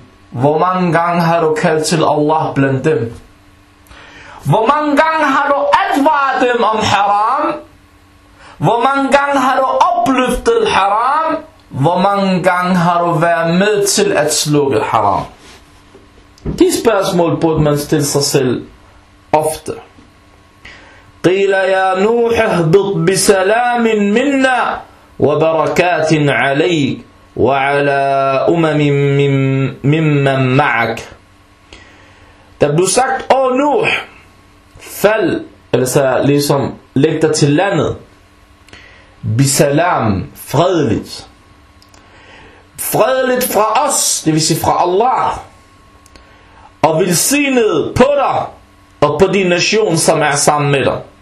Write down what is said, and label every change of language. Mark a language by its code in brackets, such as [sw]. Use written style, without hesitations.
[da] Hvor mange gange har du kaldt til Allah blandt dem? Hvor mange gange har du advaret dem om haram? Hvor mange gange har du opløftet haram? Hvor mange gange har du været med til at slukke haram? De spørgsmål burde man stille sig selv ofte. [ar] قيل يا نوح اهبط بسلام منا وبركات عليك وعلى أمم ممن معك. [da] Der blev sagt, åh Nuh, fald, eller så ligesom, læg dig til landet, bisalam, fredeligt, fredeligt fra os, det vil sige fra Allah, og velsignet på dig, og på din nation, som er sammen med dig.